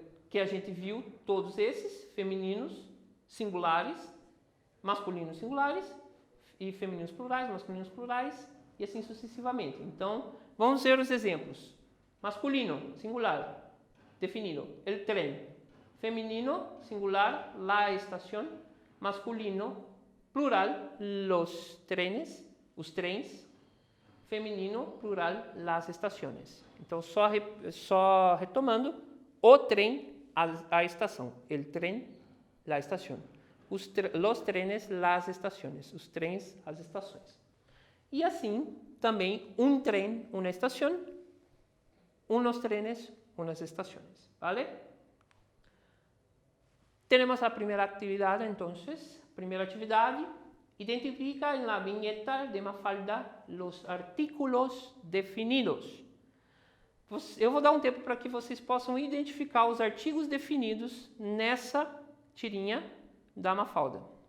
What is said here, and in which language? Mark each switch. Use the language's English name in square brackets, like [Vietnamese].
[Portuguese] Que a gente viu todos esses, femininos, singulares, masculinos singulares, e femininos plurais, masculinos plurais, e assim sucessivamente. Então, vamos ver os exemplos. Masculino, singular, definido, [Spanish] el tren. [Portuguese] Feminino, singular, [Spanish] la estación. [Portuguese] Masculino, plural, [Spanish] los trenes, [Portuguese] os trens. Feminino, plural, [Spanish] las estaciones. [Portuguese] Então, só retomando, o trem, a estação. [Spanish] El tren, la estación. Los trenes, las estaciones. [Portuguese] Os trens, as estações. E assim, também, um trem, uma estação. [Spanish] Unos trenes, unas estaciones. ¿Vale? [Portuguese] Tenemos a primeira atividade, entonces. Primeira atividade, [Spanish] identifica en la viñeta de Mafalda los artículos definidos. [Portuguese] Eu vou dar um tempo para que vocês possam identificar os artigos definidos nessa tirinha da Mafalda.